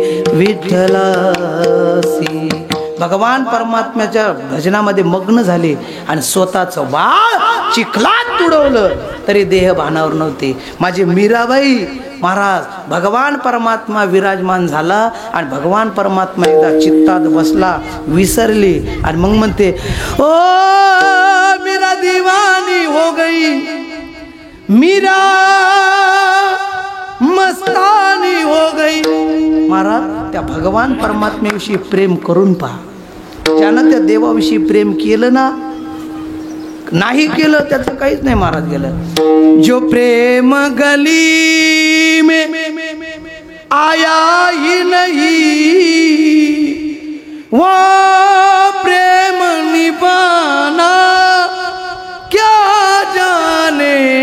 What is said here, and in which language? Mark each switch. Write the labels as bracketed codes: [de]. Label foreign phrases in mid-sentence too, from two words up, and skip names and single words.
[mr] विठ्ठलासी भगवान परमात्म्याच्या भजनामध्ये मग्न झाले आणि स्वतःचं बाळ चिखलात तुडवलं तरी देह भानावर नव्हते माझे मीराबाई महाराज भगवान परमात्मा विराजमान झाला आणि भगवान परमात्मा एकदा चित्तात बसला विसरली आणि मग म्हणते [hi] ओ मेरा दीवानी हो गई मीरा मस्तानी हो गई [mr] महाराज त्या भगवान परमात्म्याविषयी प्रेम करून पहा ज्यानं त्या देवाविषयी प्रेम केलं ना नाही केलं त्याचं काहीच नाही महाराज गेलं [hi] जो प्रेम गली में आया ही नहीं वो प्रेम निभाना क्या जाने